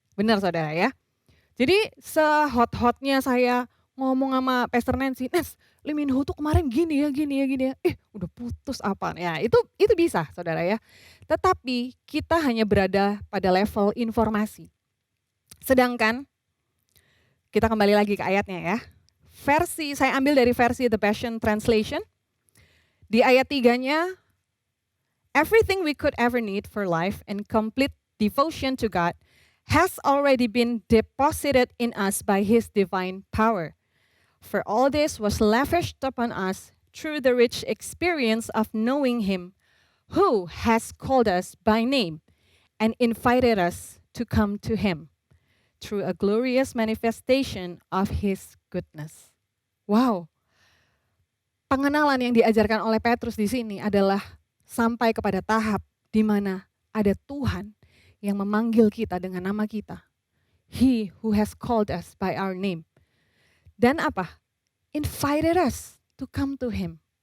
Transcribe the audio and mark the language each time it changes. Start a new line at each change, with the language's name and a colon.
Indonesian: Benar saudara ya. Jadi sehot-hotnya saya ngomong sama Pastor Nancy, Lee Min Ho tuh kemarin gini ya. Udah putus apa? Ya itu bisa saudara ya. Tetapi kita hanya berada pada level informasi. Sedangkan kita kembali lagi ke ayatnya ya. Saya ambil dari versi The Passion Translation. Di ayat 3-nya,
English: everything we could ever need for life and complete devotion to God has already been deposited in us by His divine power. For all this was lavished upon us through the rich experience of knowing Him, who has called us by name and invited us to come to Him through a glorious manifestation of His goodness. Wow.
Indonesian: Pengenalan yang diajarkan oleh Petrus di sini adalah sampai kepada tahap di mana ada Tuhan yang memanggil kita dengan nama kita.
English: He who has called us by our name.
Indonesian: Dan apa?
English: Invited us to come to Him.